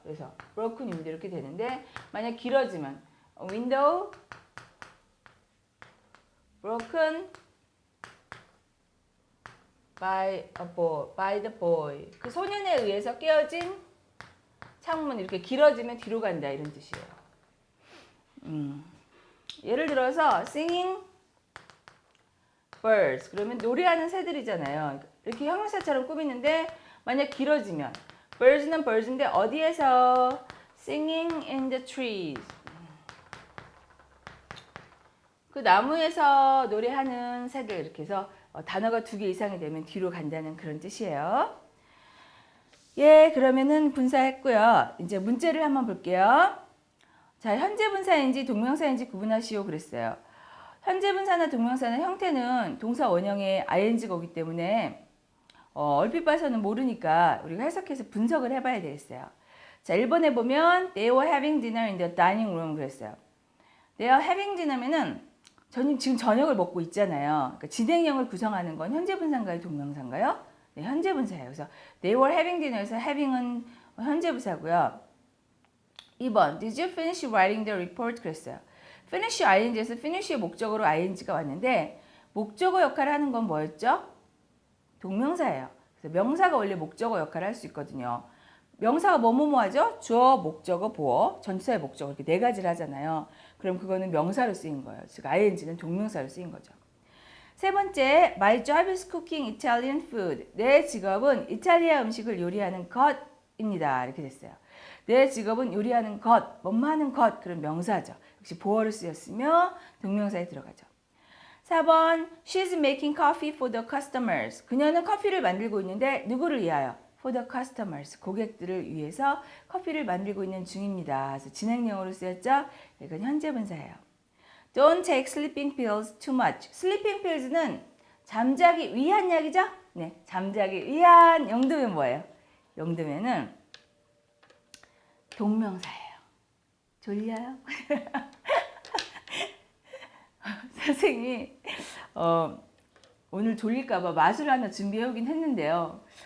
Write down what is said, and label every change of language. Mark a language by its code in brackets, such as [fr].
[ko] 그래서 [en] broken window [ko] 이렇게 되는데 만약 길어지면 [en] window broken by the boy. [ko] 그 소년에 의해서 깨어진 창문 이렇게 길어지면 뒤로 간다 이런 뜻이에요. 예를 들어서 [en] singing birds [ko] 그러면 노래하는 새들이잖아요. 이렇게 형용사처럼 꾸미는데 만약 길어지면 birds는 birds인데 어디에서 [en] singing in the trees [ko] 그 나무에서 노래하는 새들 이렇게 해서 단어가 2개 이상이 되면 뒤로 간다는 그런 뜻이에요. 예, 그러면은 분사했고요. 이제 문제를 한번 볼게요. 자, 현재 분사인지 동명사인지 구분하시오 그랬어요. 현재 분사나 동명사는 형태는 동사 원형의 ing가 오기 때문에 얼핏 봐서는 모르니까 우리가 해석해서 분석을 해봐야 되겠어요. 자, 1번에 보면 [en] They were having dinner in the dining room [ko] 그랬어요. [en] They are having dinner [ko] 면은 지금 저녁을 먹고 있잖아요. 그러니까 진행형을 구성하는 건 현재 분사인가요? 동명사인가요? 네, 현재 분사예요. 그래서 [en] they were having dinner [ko] 에서 having은 현재 분사고요. [en] 2번 Did you finish writing the report? [ko] 그랬어요. finish ing에서 finish의 목적어로 ing가 왔는데 목적어 역할을 하는 건 뭐였죠? 동명사예요. 그래서 명사가 원래 목적어 역할을 할 수 있거든요. 명사가 뭐뭐뭐 하죠? 주어, 목적어, 보어, 전치사의 목적어 이렇게 네 가지를 하잖아요. 그럼 그거는 명사로 쓰인 거예요. 즉 ing는 동명사로 쓰인 거죠. 세 번째, [en] My job is cooking Italian food. [ko] 내 직업은 이탈리아 음식을 요리하는 것입니다. 이렇게 됐어요. 내 직업은 요리하는 것, 뭐뭐 하는 것, 그런 명사죠. 역시 보어로 쓰였으며 동명사에 들어가죠. [en] 4번, She's making coffee for the customers. [ko] 그녀는 커피를 만들고 있는데 누구를 위하여? [en] For the customers. [ko] 고객들을 위해서 커피를 만들고 있는 중입니다. 그래서 진행형으로 쓰였죠? 이건 현재 분사예요. [en] Don't take sleeping pills too much. [ko] sleeping pills는 잠자기 위한 약이죠? 네, 잠자기 위한 용도면 뭐예요? 용도면은 동명사예요. 졸려요? 선생님이 오늘 졸릴까봐 마술 하나 준비해 오긴 했는데요.